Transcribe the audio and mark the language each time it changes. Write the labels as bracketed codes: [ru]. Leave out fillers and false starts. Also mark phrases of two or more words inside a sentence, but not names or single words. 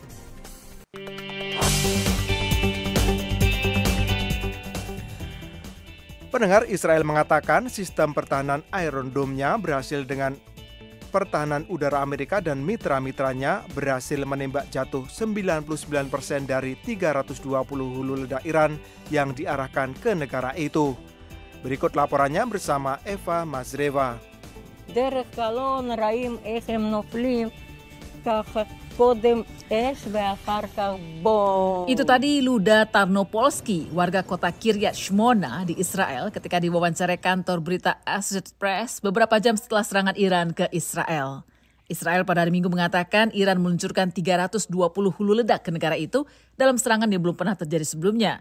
[id] Pendengar, Israel mengatakan sistem pertahanan Iron Dome-nya berhasil dengan pertahanan udara Amerika dan mitra-mitranya berhasil menembak jatuh 99% dari 320 hulu ledak Iran yang diarahkan ke negara itu. Berikut laporannya bersama Eva Mazreva. [he] דרך קלון רואים איך הם נופלים, ככה קודם אש ואחר כך בום. [id] Itu tadi Luda Tarnopolsky, warga kota Kiryat Shmona di Israel ketika diwawancarai kantor berita Associated Press beberapa jam setelah serangan Iran ke Israel. Israel pada hari Minggu mengatakan Iran meluncurkan 320 hulu ledak ke negara itu dalam serangan yang belum pernah terjadi sebelumnya.